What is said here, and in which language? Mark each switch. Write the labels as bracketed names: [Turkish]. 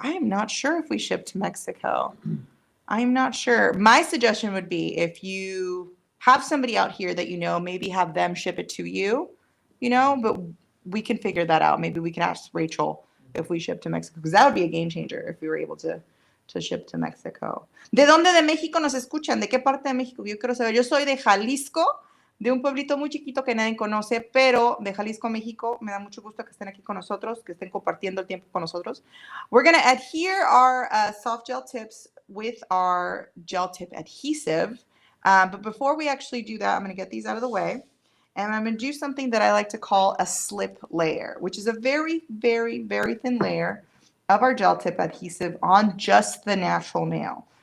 [English] I am not sure if we ship to Mexico. I'm not sure. My suggestion would be if you have somebody out here that you know, maybe have them ship it to you, you know, but we can figure that out. Maybe we can ask Rachel if we ship to Mexico, because that would be a game changer if we were able to ship to Mexico. [Spanish] ¿De dónde de México nos escuchan? ¿De qué parte de México? Yo quiero saber. Yo soy de Jalisco, de un pueblito muy chiquito que nadie conoce, pero de Jalisco, México. Me da mucho gusto que estén aquí con nosotros, que estén compartiendo el tiempo con nosotros. [English] We're going to adhere our soft gel tips with our gel tip adhesive. But before we actually do that, I'm going to get these out of the way. And I'm going to do something that I like to call a slip layer, which is a very, very, very thin layer of our gel tip adhesive on just the natural nail.